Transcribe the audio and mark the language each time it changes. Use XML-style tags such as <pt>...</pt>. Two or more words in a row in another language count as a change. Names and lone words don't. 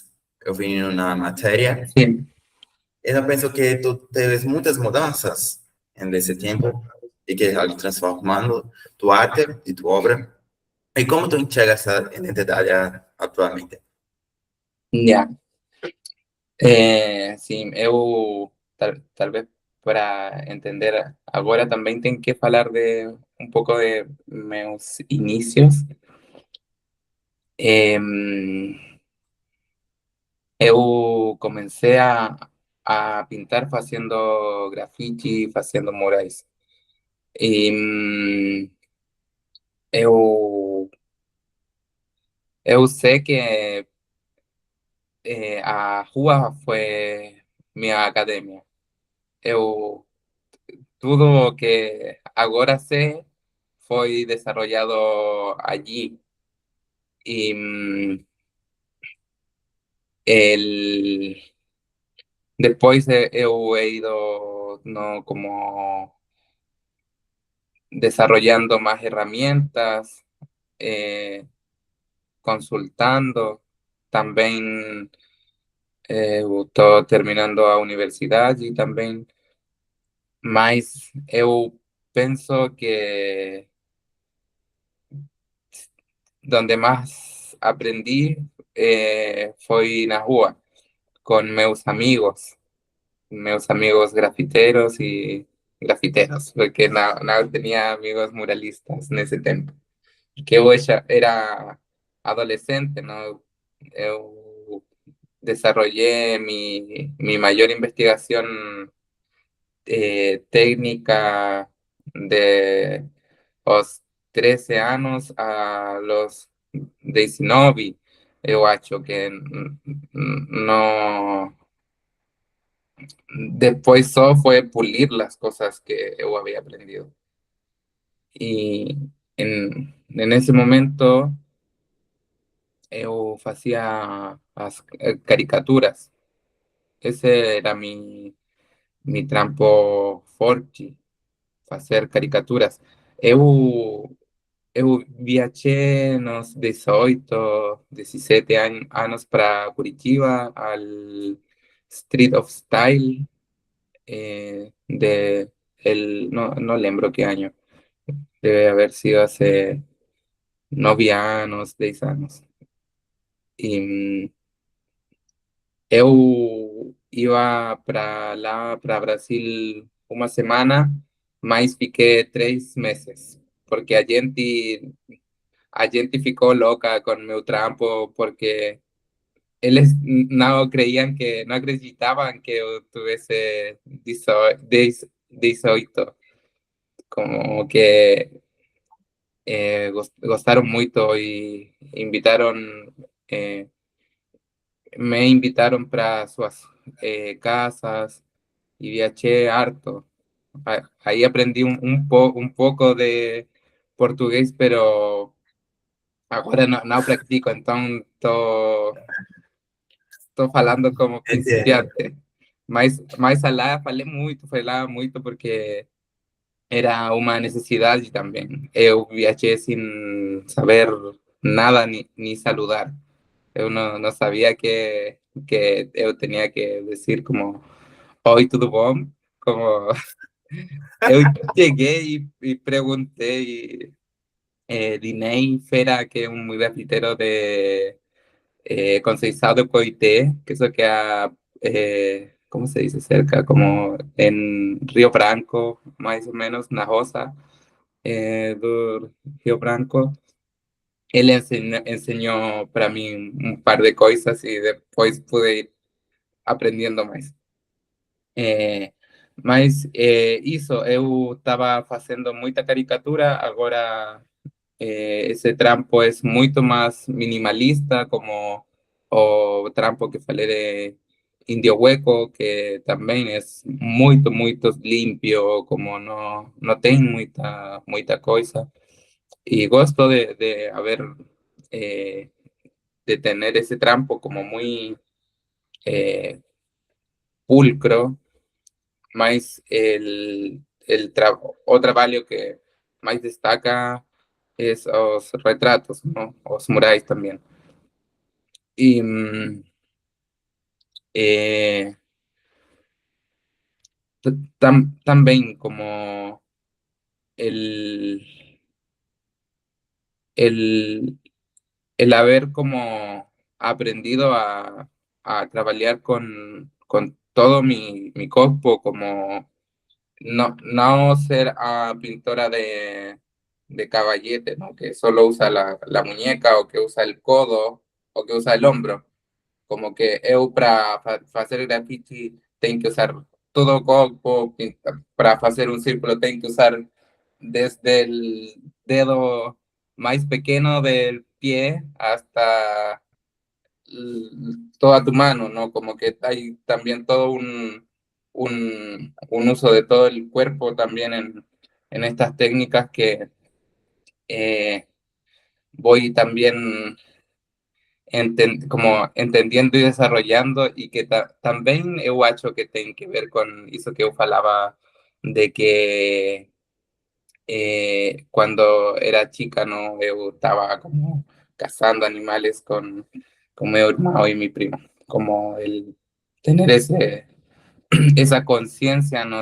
<es>Yo vi en una materia</es> <pt>sim.</pt> <es>y yo pienso que tú te ves muchas mudanzas en ese tiempo y que has transformando tu arte y tu obra. ¿Y cómo tú enxergas esa identidad ya actualmente? Ya.</es> <pt>Sim, eu tal vez para entender agora também tenho que falar de um pouco de meus inicios. Em, Eu comecei a pintar fazendo grafite, fazendo murais. E eu, eu sei que a rua foi minha academia. Eu, tudo o que agora sei foi</pt> <es>desarrollado allí. Y el, después he ido no, como desarrollando más herramientas, eh, consultando, también</es> <pt>estou terminando a universidade e também, mas eu penso que</pt> <es>donde más aprendí</es> <pt>foi na rua, com meus amigos</pt> <es>grafiteros y grafiteros, porque no tenía amigos muralistas en ese tiempo. Que eu ya era adolescente, ¿no? Eu desarrollé mi mayor investigación técnica de los 13 años a los 19.</es> <pt>Eu acho que no.</pt> <es>Después solo fue pulir las cosas que yo había aprendido. Y en ese momento yo hacía las caricaturas. Ese era mi</es> <pt>trampo forte,</pt> <es>hacer caricaturas. Eu viajé nos 18, 17 años para Curitiba, al Street of Style, no lembro qué año, debe haber sido hace 9 años, 10 años.</es> <pt>Y eu iba para lá, para Brasil, uma semana, mas fiquei 3 meses, porque a gente a gente ficou loca con meu trampo porque eles</pt> <es>no creían que, no acreditaban que yo tuviese 18, como que gostaron mucho y me invitaron para sus casas y viajé harto. Ahí aprendí un poco de portugués, pero ahora no practico, entonces</es> <pt>estou falando como</pt> <es>Entiendo. principiante.</es> <pt>Mas falei muito porque era uma necessidade também. Eu viajei sem saber nada</pt> <es>ni saludar.</es> <pt>Eu não sabia que eu tinha que dizer como, oi, tudo bom? Como eu cheguei e perguntei, Dinei Fera, que é um grafiteiro de Conceizado de Coité,</pt> <es>que eso queda, ¿cómo se dice? Cerca, como en Río Branco, más o menos, Najosa, do Río Branco. Él enseñó para mí un par de cosas y después pude ir aprendiendo más.</es> <pt>Mas isso, eu estava fazendo muita caricatura, agora esse trampo é muito mais minimalista, como o trampo que falei de Indio Hueco, que também é muito limpio, como não tem muita coisa. E gosto de</pt> <es>haber, eh, de tener ese trampo como muy pulcro,</es> <pt>mas o trabalho que mais destaca es os retratos, ¿no? Os murais también.</pt> <es>Y eh, también como el, el, el haber como aprendido a trabajar con todo mi cuerpo, como no ser pintora de caballete, ¿no? Que solo usa la muñeca o que usa el codo o que usa el hombro.</es> <pt>Como que eu para fazer grafite tenho que usar todo o corpo, para fazer um círculo tenho que usar</pt> <es>desde el dedo más pequeño del pie hasta toda tu mano,</es> <pt>¿no?</pt> <es>Como que hay también todo un uso de todo el cuerpo también en estas técnicas que voy también como entendiendo y desarrollando y que también</es> <pt>eu acho que</pt> <es>tiene que ver con eso que eu falaba de que cuando era chica, no, eu estaba como cazando animales con mi hermano y mi primo, como el tener esa conciencia, ¿no?</es>